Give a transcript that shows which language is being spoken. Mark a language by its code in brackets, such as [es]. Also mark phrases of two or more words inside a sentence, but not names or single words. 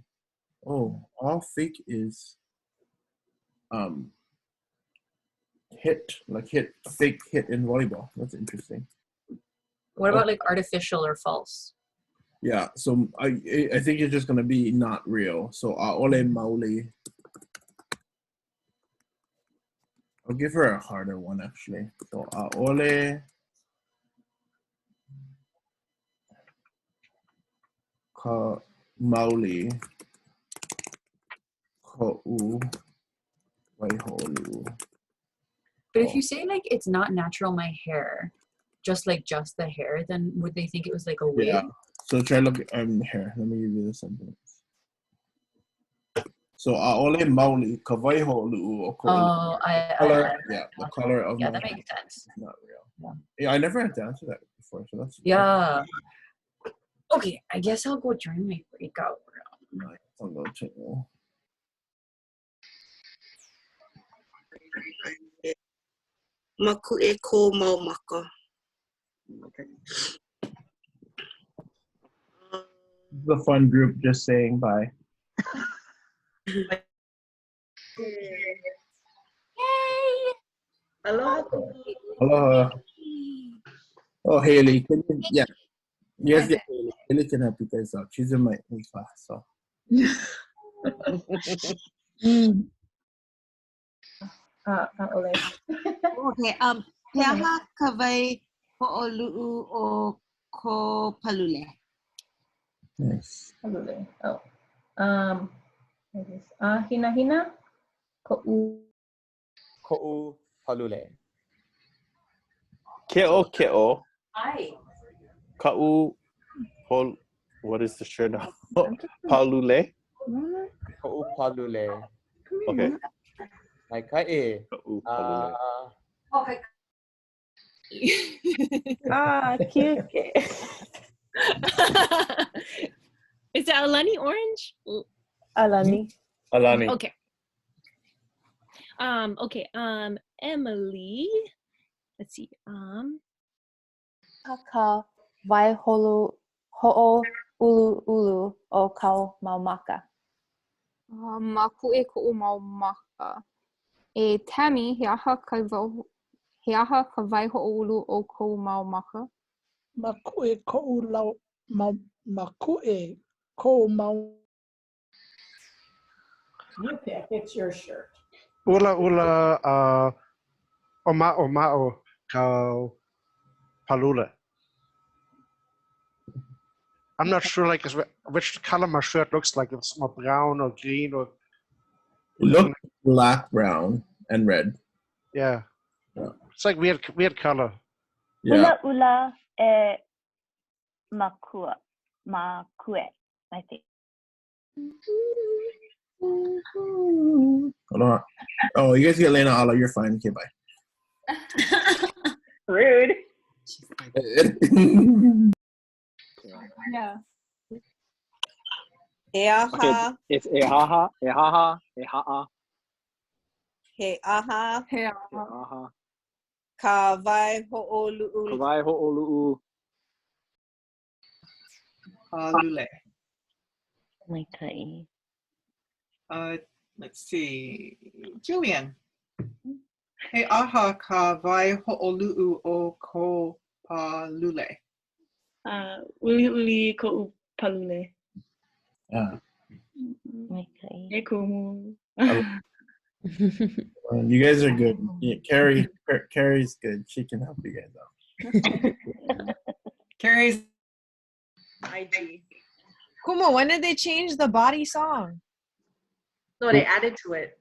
[en] Oh, all fake is fake hit in volleyball. That's interesting. What about like artificial or false? Yeah, so I think it's just gonna be not real. [haw] So ʻaʻole maoli. [en] I'll give her a harder one actually. [haw] So ʻaʻole ka maoli koʻu waihoʻoluʻu. [en] But if you say like it's not natural my hair, just the hair, then would they think it was like a wig? Yeah. So try look here. Let me give you the sentence. [haw] So ʻaʻole maoli ka waihoʻoluʻu o koʻu. [en] The color of my that makes sense. It's not real. Yeah, I never had to answer that before, so that's Okay, I guess I'll go join my breakout room. I'll go check. [haw] Makuʻe ko mau maka. [en] Okay. The fun group just saying bye. Oh, Haley, can you, yeah. Yes, get Haley. Haley can help you guys out. She's in my class, so. [haw] Ole. [en] Okay. [haw] He aha ka waihoʻoluʻu o ko palule. [en] Nice. Palule. Oh. What is [haw] hina hina? Ko'u. Ko'u palule. Ke'o. [en] Hi. [haw] Ka'u pol. [en] What is the shirt now? [haw] Palule. Ko'u palule. Okay. Mai kae. Ko'u palule. [en] Okay. Cute. Is it Alani orange? [haw] Alani. [en] Okay. Okay. Emily. Let's see. [haw] Ka waihoʻoluʻu o kau maumaka. Makue ko'u maumaka. E Tammy, he aha ka waihoʻoluʻu o kou maumaka. Makue ko'u makue ko'u mau. [en] You pick. It's your shirt. [haw] Ula oma'o kau palula. [en] I'm not sure like which color my shirt looks like. It's more brown or green or. It looks black, brown, and red. Yeah. It's like weird color. Yeah. [haw] Ula e makue, [en] I think. Hold on. Oh, you guys get Lena Ala. You're fine. Okay, bye. Rude. Yeah. [haw] He aha. [en] Okay, it's [haw] ehaha, ehaha, eha'a. He aha. Ehaha. Ka waihoʻoluʻu. Ka waihoʻoluʻu. Palule. Maikai. [en] Let's see. Julian. [haw] He aha ka waihoʻoluʻu o ko palule. Uli ko'u palule. [en] Yeah. [haw] Maikai. E kumu. [en] You guys are good. Yeah, Carrie's good. She can help you guys out. Carrie's IG. Kumo, when did they change the body song? No, they added to it.